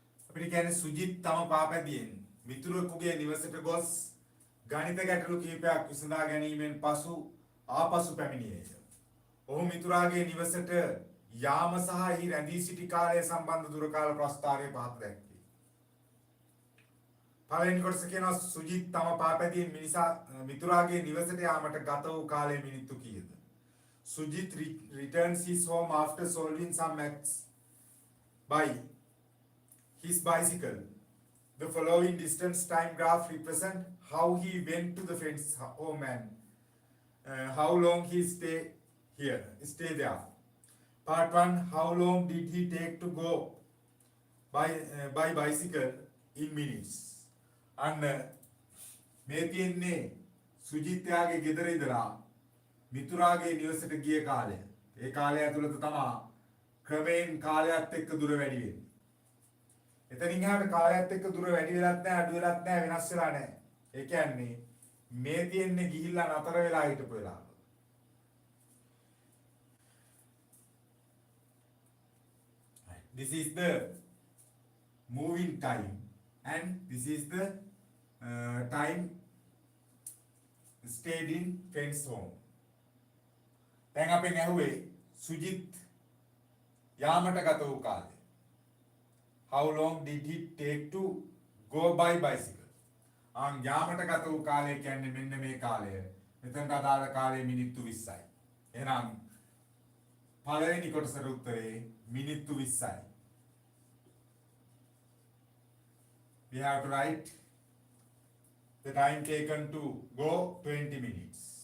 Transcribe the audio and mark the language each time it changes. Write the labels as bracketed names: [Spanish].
[Sinhala] අපිට කියන්නේ සුජිත් තම පාපැදියෙන් මිතුරෙකුගේ නිවසට ගොස් ගණිත ගැටලු කිහිපයක් විසඳා ගැනීමෙන් පසු ආපසු පැමිණියේය. ඔහු මිතුරාගේ නිවසට යාම සහ එහි රැඳී සිටි කාලය සම්බන්ධ දුරකාල ප්‍රස්තාරය පහත දැක්වේ. පළවෙනි කොටස කියනවා සුජිත් තම පාපැදියෙන් මිතුරාගේ නිවසට යාමට ගත වූ කාලය මිනිත්තු කීයද? [English] Sujit returns his home after solving some maths by his bicycle. The following distance time graph represent how he went to the friend's home and how long he stay there. Part 1, how long did he take to go by bicycle in minutes? [Sinhala] And මේ තියෙන්නේ සුජිත්යාගේ ගෙදර ඉඳලා මිතුරාගේ නිවසට ගිය කාලය. ඒ කාලය ඇතුළත තමයි ක්‍රමයෙන් කාලයත් එක්ක දුර වැඩි වෙන්නේ. එතනින් එහාට කාලයත් එක්ක දුර වැඩි වෙලත් නැහැ, අඩු වෙලත් නැහැ, වෙනස් වෙලා නැහැ. ඒ කියන්නේ මේ තියෙන්නේ ගිහිල්ලා නතර වෙලා හිටපු වෙලාව. [English] This is the moving time and this is the time stayed in friend's home. [Sinhala] දැන් අපි නැහුවේ සුජිත් යාමට ගත වූ කාලය. [English] How long did he take to go by bicycle? [Sinhala] යාමට ගත වූ කාලය කියන්නේ මෙන්න මේ කාලය. මෙතනට අදාළ කාලය මිනිත්තු 20යි. එහෙනම් පළවෙනි කොටසට උත්තරේ මිනිත්තු 20යි. [English] We have to write the time taken to go 20 minutes.